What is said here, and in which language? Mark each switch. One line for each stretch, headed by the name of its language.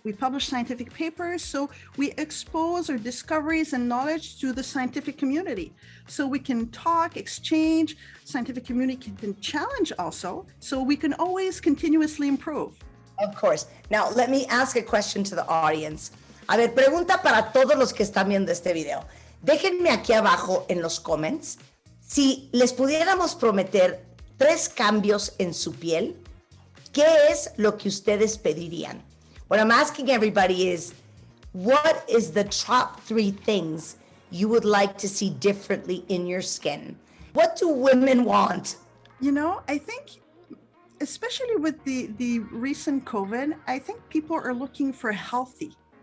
English: We publish scientific papers. So we expose our discoveries and knowledge to the scientific community. So we can talk, exchange, scientific community can challenge also. So we can always continuously improve. Of course. Now, let me ask a question to the audience.
Spanish: A ver, pregunta para todos los que están viendo este video. Déjenme aquí abajo en los comments si les pudiéramos prometer 3 cambios en su piel, ¿qué es lo que ustedes pedirían?
English: What I'm asking everybody is, what is the top 3 things you would like to see differently in your skin? What do women want? I think, especially with the recent COVID, I think people are looking for healthy.